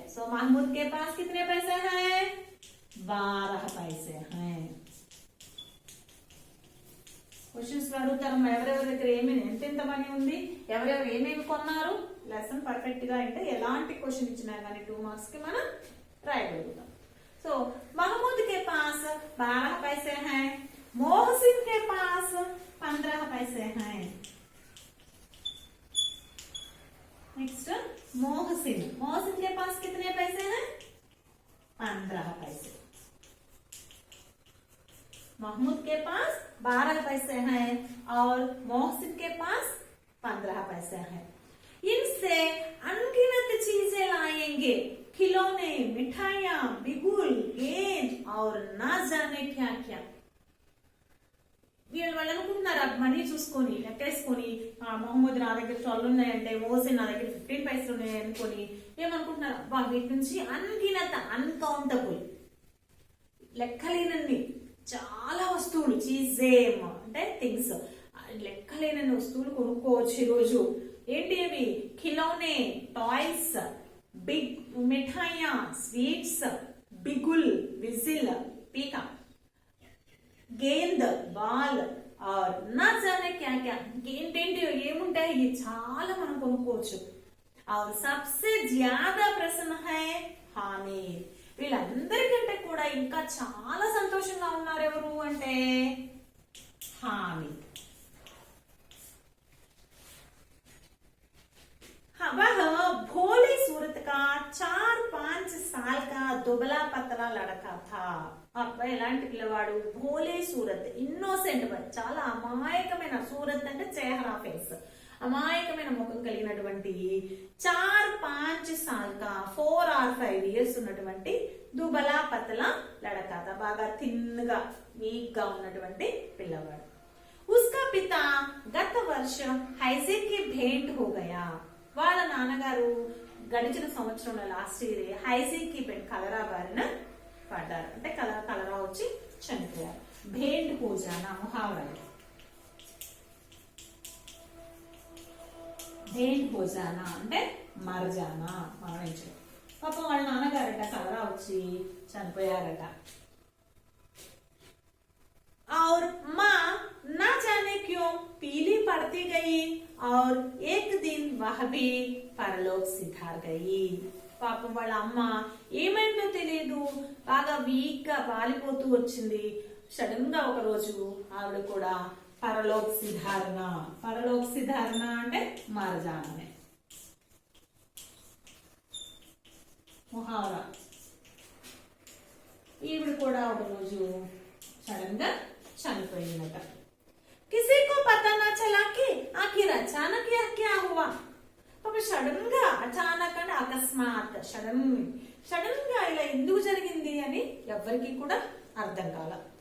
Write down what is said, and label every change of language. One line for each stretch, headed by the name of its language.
Hindi: सो महमूद के पास कितने पैसे हैं, 12 पैसे हैं।
Telugu: క్వశ్చన్స్ అడుగుతారు, ఎవరెవరి దగ్గర ఎంత మనీ ఉంది, ఎవరెవరు ఏమేమి కొన్నారు, లెసన్ పర్ఫెక్ట్ గా అంటే ఎలాంటి క్వశ్చన్ ఇచ్చినా కానీ 2 మార్క్స్ కి మనం రాయగలుగుతాం।
Hindi: సో महमूद के पास 12 पैसे हैं, मोहसिन के पास 15 पैसे हैं। नेक्स्ट मोहसिन के पास कितने पैसे हैं, 15 पैसे। महमूद के पास 12 पैसे हैं और मोहसिन के पास 15 पैसे हैं। इनसे अनगिनत चीजें लाएंगे, खिलौने, मिठाइयां, बिगुल, गेंद और ना जाने क्या क्या।
Telugu: వీళ్ళు అనుకుంటున్నారు మనీ చూసుకొని లెక్కేసుకొని, మొహమ్మద్ నా దగ్గర 12 ఉన్నాయంటే, మోహసిన్ నా దగ్గర 15 పైసలు ఉన్నాయి అనుకొని ఏమనుకుంటున్నారు, అబ్బా వీటి నుంచి అన్గినత అన్కౌంటబుల్ లెక్కలేనన్ని చాలా వస్తువులు, చీజేమ్ అంటే థింగ్స్, లెక్కలేనన్ని వస్తువులు కొనుక్కోవచ్చు ఈరోజు। ఏంటి అవి, ఖిలౌనే టాయ్స్, బిగ్ మిఠాయియా స్వీట్స్, బిగుల్ విజిల్ పీకా,
Hindi: गेंद बाल और ना जाने क्या क्या,
Telugu: ఏంటేంటి ఏముంటాయి చాలా మనం కొనుక్కోవచ్చు।
Hindi: और सबसे ज्यादा प्रसन्न है हामिद,
Telugu: వీళ్ళందరికంటే కూడా ఇంకా చాలా సంతోషంగా ఉన్నారు ఎవరు అంటే హామిద్।
Hindi: वह भोली सूरत का 4-5 साल का दुबला पतला लड़का था।
Telugu: అబ్బాయి ఎలాంటి పిల్లవాడు, భోలే సూరత్, ఇన్నోసెంట్, చాలా అమాయకమైన, సూరత్ అంటే చేహరా ఫేస్, అమాయకమైన ముఖం కలిగినటువంటి
Hindi: 4-5 साल का
Telugu: 4 or 5 years ఉన్నటువంటి
Hindi: దుబలా పతలా లడకా తా,
Telugu: బాగా తిన్నగా వీక్ గా ఉన్నటువంటి పిల్లవాడు.
Hindi: उसका पिता गत वर्ष हैजे की भेंट हो गया.
Telugu: వాళ్ళ నాన్నగారు గడిచిన సంవత్సరంలో లాస్ట్ ఇయర్ హైజీకి కలరా బారిన పడ్డారు. అంటే కలరా వచ్చి చనిపోయారు. భేంట్ హో జానా ముహావరా. భేంట్ హో జానా అంటే మరజానా, మరణించడం. పాపం వాళ్ళ నాన్నగారట కలరా వచ్చి చనిపోయారట.
Hindi: और माँ ना जाने क्यों पीली पड़ती गई और एक दिन वह भी परलोक सिधार गई.
Telugu: పాపం వాళ్ళ అమ్మ ఏమైందో తెలియదు, బాగా వీక్ గా పాలిపోతూ వచ్చింది. సడన్ గా ఒక రోజు ఆవిడ కూడా పరలోక్ సిధారణ. పరలోక్ సిధారణ అంటే మరజాననే ముహావరా. ఈవిడ కూడా ఒక రోజు సడన్ గా చనిపోయిందట.
Hindi: किसी को पता ना चला कि आखिर अचानक यह क्या हुआ.
Telugu: పాపం సడన్ గా అచానక్ అంటే అకస్మాత్, సడన్ గా ఇలా ఎందుకు జరిగింది అని ఎవ్వరికి కూడా అర్థం కాల.